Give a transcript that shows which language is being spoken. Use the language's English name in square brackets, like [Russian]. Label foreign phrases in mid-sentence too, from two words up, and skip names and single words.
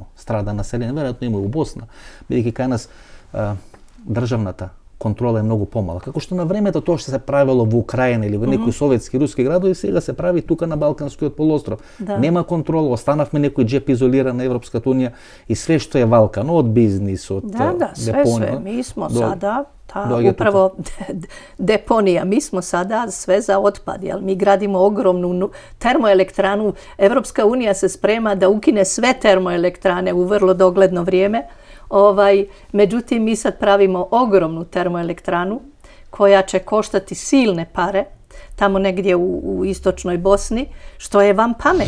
[Macedonian] Страда население, веројатно има у Босна, бидејќи кај нас државната контрола е многу помала. Како што на времето тоа што се правило во Украина или во некои советски, руски градови, сега се прави тука на Балканскиот полуостров. Нема контрола, останавме некој джеп изолиран на Европската унија и све што е Балкан, од бизнис, од [Bosnian] sve. Mi smo sada upravo deponija. Mi smo sada sve za otpad. Mi gradimo ogromnu termoelektranu. Evropska unija se sprema da ukine sve termoelektrane u vrlo dogledno vrijeme. Međutim, mi sad pravimo ogromnu termoelektranu koja će koštati silne pare, tamo negdje u istočnoj Bosni, što je van pameti.